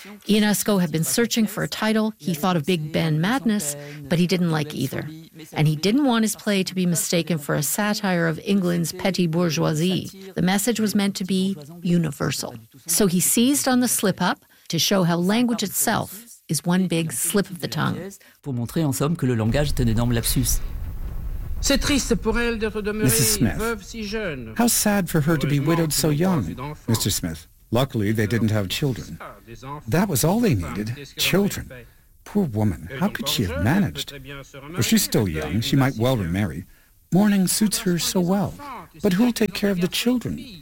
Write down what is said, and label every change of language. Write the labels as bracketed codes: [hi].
[en] Ionesco had been searching for a title. He thought of Big Ben Madness, but he didn't like either. And he didn't want his play to be mistaken for a satire of England's petty bourgeoisie. The message was meant to be universal. So he seized on the slip-up to show how language itself is one big slip of the tongue. [fr] Pour montrer en somme que le langage est un énorme lapsus. C'est triste pour elle d'être demeurée veuve si jeune. [en] How sad for her to be widowed so young, Mr. Smith. Luckily, they didn't have children. That was all they needed, children. Poor woman, how could she have managed? If she's still young, she might well remarry. Mourning suits her so well. But who'll take care of the children?